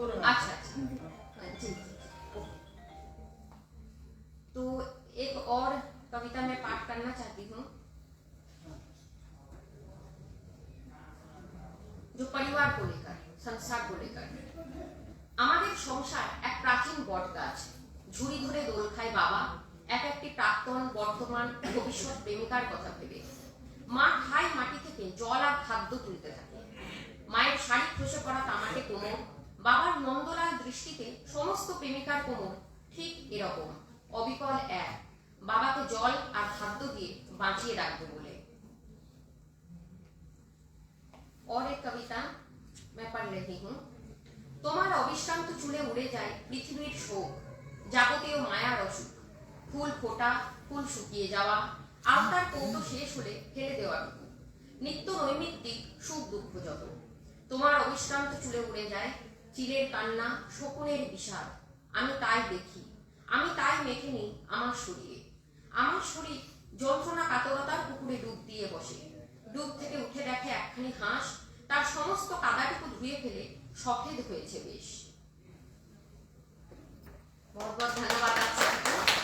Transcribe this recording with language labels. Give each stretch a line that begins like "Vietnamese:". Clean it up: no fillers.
Hindi: अच्छा जी। तो एक और कविता मैं पाठ करना चाहती हूँ, जो परिवार को लेकर, संसार को लेकर।
Bangla: আমাদের সংসার এক প্রাচীন বট গাছ, ঝুড়ি ধরে দোল খায় বাবা এক একটি প্রাক্তন, বর্তমান, ভবিষ্যৎ প্রেমিকার কথা ভেবে। মা খায় মাটি থেকে জল আর খাদ্য তুলতে থাকে। মায়ের শাড়ি খসে পড়া তামাটে কোমর, বাবার নন্দলাল দৃষ্টিতে সমস্ত প্রেমিকার কোমর ঠিক এরকম অবিকল এক, বাবাকে জল আর খাদ্য দিয়ে বাঁচিয়ে রাখবে বলে।
Hindi: और एक कविता मैं पढ़ रही हूँ।
Bangla: তোমার অবিশ্রান্ত চুলে উড়ে যায় পৃথিবীর শোক, যাবতীয় মায়ার অসুখ, ফুল ফোটা, ফুল শুকিয়ে যাওয়া, আলতার কৌটো শেষ হলে ফেলে দেওয়াটুকু, নিত্য নৈমিত্তিক সুখ দুঃখ যত। তোমার অবিশ্রান্ত চুলে উড়ে যায় চিলের কান্না, শকুনের বিষাদ, আমি তাই দেখি, আমি তাই মেখে নিই আমার শরীরে। আমার শরীর যন্ত্রণা কাতরতার পুকুরে ডুব দিয়ে বসে, ডুব থেকে উঠে দেখে একখানি হাঁস তার সমস্ত কাদাটুকু ধুয়ে ফেলে সফেদ হয়েছে বেশ।
Hindi: बहुत बहुत धन्यवाद आप सबको।